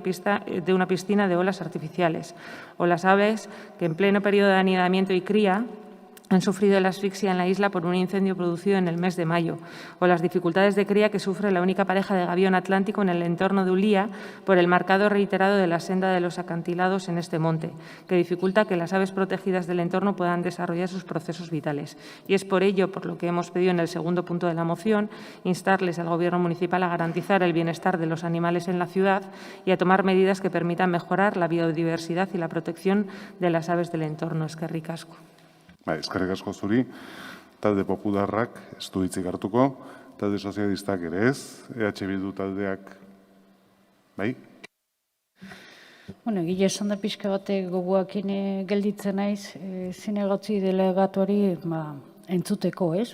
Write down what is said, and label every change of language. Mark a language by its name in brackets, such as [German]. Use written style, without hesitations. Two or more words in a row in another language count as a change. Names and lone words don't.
[Spanish] de una piscina de olas artificiales, o las aves que en pleno periodo de anidamiento y cría han sufrido la asfixia en la isla por un incendio producido en el mes de mayo, o las dificultades de cría que sufre la única pareja de gavión atlántico en el entorno de Ulía por el marcado reiterado de la senda de los acantilados en este monte, que dificulta que las aves protegidas del entorno puedan desarrollar sus procesos vitales. Y es por ello por lo que hemos pedido en el segundo punto de la moción instarles al Gobierno municipal a garantizar el bienestar de los animales en la ciudad y a tomar medidas que permitan mejorar la biodiversidad y la protección de las aves del entorno. [Basque] Eskerrik asko. Eskerrik asko zuri, talde popularrak ez du hitzik hartuko, talde sozialistak ere ez, EH Bildu taldeak, bai? Bueno, egile esan da pixka batek gogoakin gelditzen naiz, zinegotzi delegatuari entzuteko, ez?